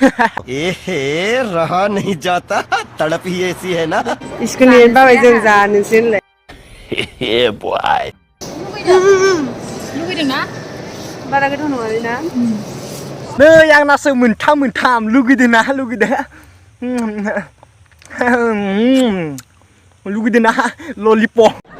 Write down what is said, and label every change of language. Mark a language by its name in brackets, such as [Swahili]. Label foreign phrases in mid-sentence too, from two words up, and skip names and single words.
[Hindi] रहा नहीं जाता तड़प ही ऐसी है ना। इसको नहीं बाबा [Bodo] जों जानोसैलाय। [Hindi] बॉय [Bodo] लुगैदों ना? बारा गोथाव नङालै ना? नै आंनासो मोनथाम लुगैदों ना ललिपप।